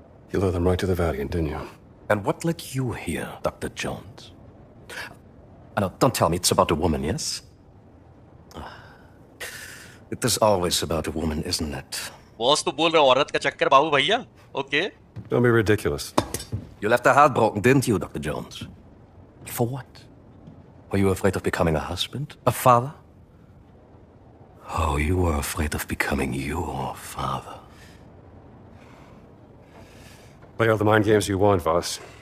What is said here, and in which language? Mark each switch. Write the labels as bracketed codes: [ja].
[en] You led them right to the Vatican, didn't you? And what led you here, Dr. Jones? No, don't tell me it's about a woman, yes? It is always about a woman, isn't it? [hi] Boss तो बोल रहा है औरत का चक्कर बाबू भैया। Okay, [en] Don't be ridiculous. You left her heartbroken, didn't you, Dr. Jones? For what? Were you afraid of becoming a husband? A father? Oh, you were afraid of becoming your father. Play all the mind games you want, Voss.